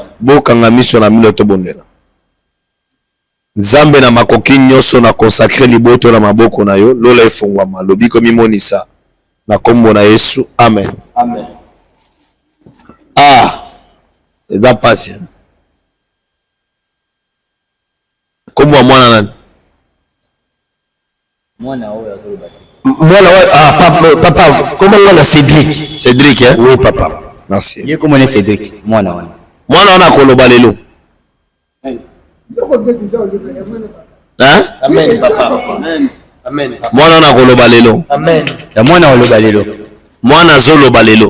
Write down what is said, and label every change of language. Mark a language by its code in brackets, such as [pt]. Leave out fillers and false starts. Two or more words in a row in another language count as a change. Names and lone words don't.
[ln] Bo kanga miso na milo to bondela. Nzambe na makoki nyonso na consacrer liboto na maboko na yo lola efungwama lobi ko mimonisa na kombo na Yesu amen. Amen. Eza pasi. Kombo mwana nani? Mwana oyo azobaki. Mwana wa papa, [fr] comment on a Cédric? Cédric hein? Oui papa. Merci. [ln] Ye komone Cédric mwana wana. Mwana wana koloba lelo. Hein? Amen papa. Amen. Amen. Mwana wana koloba lelo. Amen. Ya mwana oloba lelo. Mwana zoloba lelo.